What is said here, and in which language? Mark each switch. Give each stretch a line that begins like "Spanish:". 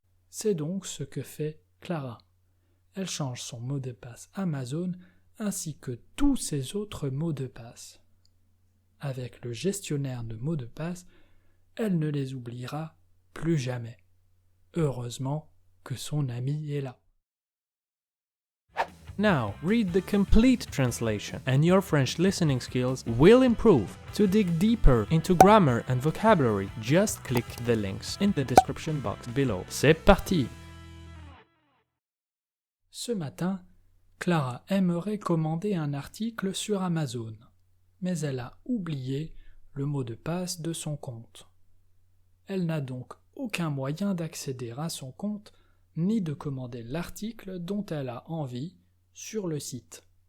French: C'est donc ce que fait Clara. Elle change son mot de passe Amazon ainsi que tous ses autres mots de passe. Avec le gestionnaire de mots de passe, elle ne les oubliera plus jamais. Heureusement que son ami est là.
English: Now, read the complete translation and your French listening skills will improve. To dig deeper into grammar and vocabulary, just click the links in the description box below.
French: C'est parti! Ce matin, Clara aimerait commander un article sur Amazon, mais elle a oublié le mot de passe de son compte. Elle n'a donc aucun moyen d'accéder à son compte ni de commander l'article dont elle a envie sur le site.